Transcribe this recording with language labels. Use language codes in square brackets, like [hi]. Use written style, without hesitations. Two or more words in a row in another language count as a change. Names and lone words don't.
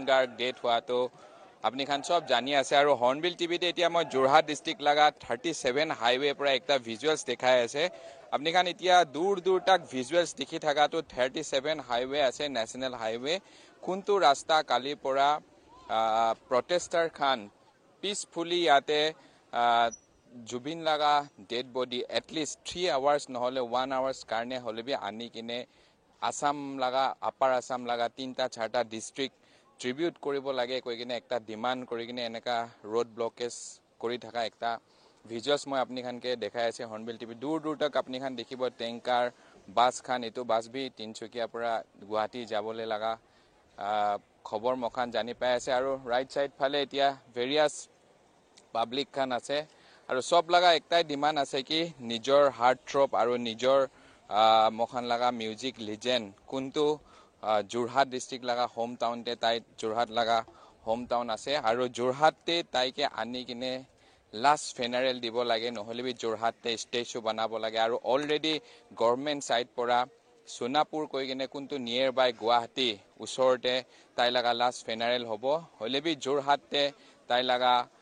[nag] Garg death hua to apni khan sob jani ase aru Hornbill TV te etia moi Jorhat district laga 37 highway pura ekta visuals dekhai ase apni khan etia dur tak visuals dekhi thaka to 37 highway ase [en] national highway [nag] kuntu rasta kali pura protester khan peacefully yate Zubin laga [en] dead body at least [nag] 3 hours নহলে 1 hours karne hole bi ani kine Assam laga upper Assam laga 3ta 4ta district tribute koribo lage koi kine ekta demand kori kine eneka [en] road blockage [nag] kori thaka ekta visuals moi apni khan ke dekhai ase Hornbill TV dur tak apni khan dekhibo tanker bus khan etu bus bi Tinsukia pura Guwahati jabole laga khobor mokhan jani pai ase aru [en] right side [nag] phale etia [en] various public [nag] khan ase aru sob laga ektai demand ase ki nijor [en] heart throb [nag] aru nijor mokhan laga [en] music legend [nag] kunto Jorhat district laga [en] home town [nag] te tai Jorhat laga [en] home town [nag] ase aru Jorhat te taike ani kine [en] last funeral [nag] dibo lage nohole bi Jorhat te statue banabo lage aru [en] already government side [nag] pora Sonapur koi kine kunto [en] near by [nag] Guwahati usorte tai laga [en] last funeral [nag] hobo hole bi Jorhat te tai laga